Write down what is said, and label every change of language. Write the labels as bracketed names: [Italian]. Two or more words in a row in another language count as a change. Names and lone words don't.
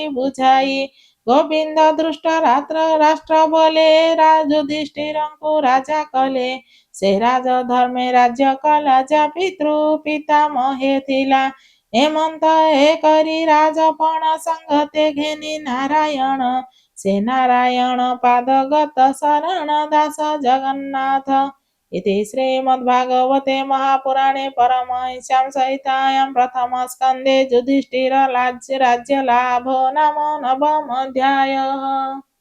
[Odia] ବୁଝାଇ ଗୋବିନ୍ଦ ଦୃଷ୍ଟ ରାଷ୍ଟ୍ର ବୋଲେ ଯୁଧିଷ୍ଠିରଙ୍କୁ ରାଜା କଲେ ସେ ରାଜ ଧର୍ମେ ରାଜ୍ୟ କଲା ଯା ପିତୃ ପିତାମହେ ଥିଲା ହେମନ୍ତ ଏ କରି ରାଜପଣ ସଙ୍ଗତେ ଘେନି ନାରାୟଣ ସେ ନାରାୟଣ ପାଦଗତ ଶରଣ ଦାସ ଜଗନ୍ନାଥ [Sanskrit] इति श्रीमद्भागवते महापुराणे परमहंस्यां सहितायां प्रथमस्कन्धे युधिष्ठिर राज्यलाभो नाम नवमोऽध्यायः।